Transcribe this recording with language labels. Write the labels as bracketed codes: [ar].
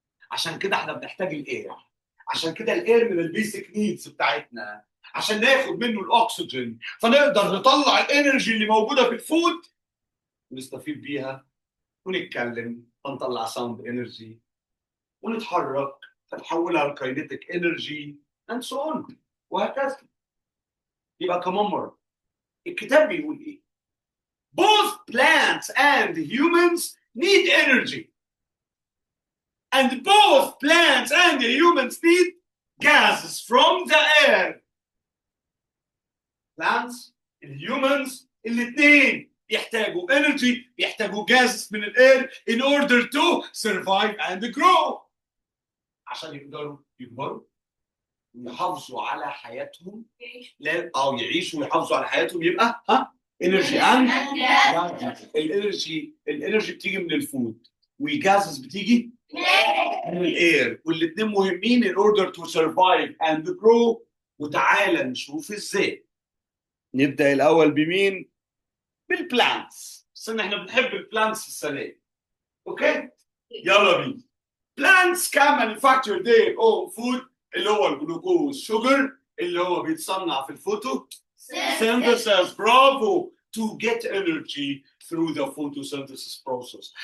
[ar] عشان كده احنا بنحتاج الاير. عشان كده الاير من البيسك نيدز بتاعتنا، عشان ناخد منه الاكسجين فنقدر نطلع الانرجي اللي موجوده في الفود ونستفيد بيها ونتكلم فنطلع ساوند انرجي ونتحرك فنحولها لكاينيتيك انرجي اند سو اون وهكذا. يبقى كمان مره الكتاب بيقول ايه؟ [en] Both plants and humans need energy. And both plants and humans need gases from the air. Plants and humans [ar] الاثنين يحتاجوا [en] energy، [ar] يحتاجوا [en] gases [ar] من الاير [en] in order to survive and grow. [ar] عشان يقدروا يكبروا ويحافظوا على حياتهم. لا يعيشوا ويحافظوا على حياتهم. يبقى انرجي اند الانرجي بتيجي من الفود، والجازز بتيجي من الاير، والاثنين مهمين [en] in order to survive and grow. [ar] وتعالى نشوف ازاي. نبدا الاول بمين؟ بالبلانتس. بس احنا بنحب البلانتس السنه دي. اوكي يلا بينا. [en] plants can manufacture their own food [ar] اللي هو الجلوكوز شوجر اللي هو بيتصنع في الفوتو synthesis. برافو. [en] to get energy through the photosynthesis process.